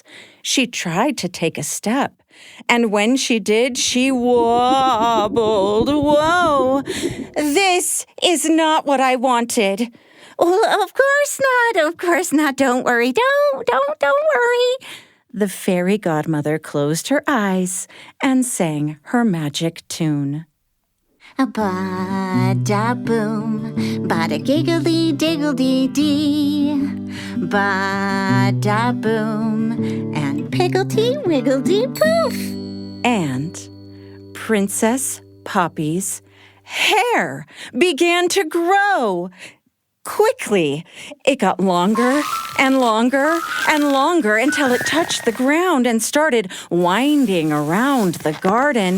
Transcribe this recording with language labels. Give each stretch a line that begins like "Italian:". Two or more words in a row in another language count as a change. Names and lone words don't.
English: She tried to take a step, and when she did, she wobbled. Whoa! This is not what I wanted. Well, of course not. Don't worry. Don't worry. The fairy godmother closed her eyes and sang her magic tune. Ba-da-boom, bada-giggly-diggledy-dee, ba-da-boom, and piggledy-wiggledy-poof. And Princess Poppy's hair began to grow. Quickly, it got longer and longer and longer until it touched the ground and started winding around the garden.